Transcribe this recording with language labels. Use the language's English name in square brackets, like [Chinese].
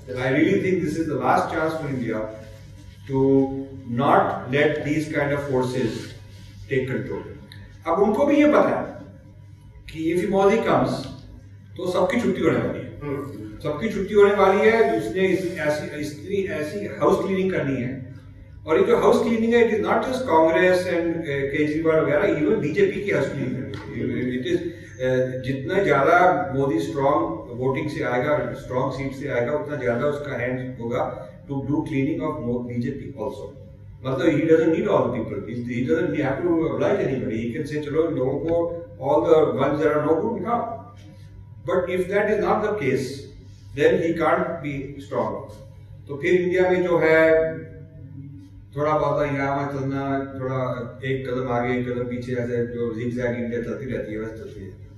[English] I really think this is the last chance for India to not let these kind of forces take control. [Hindi] अब उनको भी ये पता है कि [English] if Modi comes, [Hindi] तो सबकी छुट्टी होने वाली है। सबकी छुट्टी होने वाली है, उसने ऐसी हाउस क्लीनिंग करनी है, और ये जो हाउस क्लीनिंग है, [English] it is not just Congress and Kejriwal [Hindi] वगैरह, इवन बीजेपी की हाउस क्लीनिंग। इट इज जितना ज्यादा मोदी स्ट्रॉन्ग वोटिंग से आएगा, स्ट्रॉन्ग सीट से आएगा, उतना ज्यादा उसका हैंड होगा [English] To do cleaning of BJP also. मतलब he doesn't need all the people, he doesn't have to oblige anybody, he can say [Hindi] चलो लोगों को [English] all the ones that are no good निकाल। But if that is not the case, then he can't be strong. [Hindi] तो फिर India में जो है थोड़ा बहुत यहाँ चलना, थोड़ा एक कदम आगे एक कदम पीछे, ऐसे जो zigzag इंडिया चलती रहती है वैसे चलती है।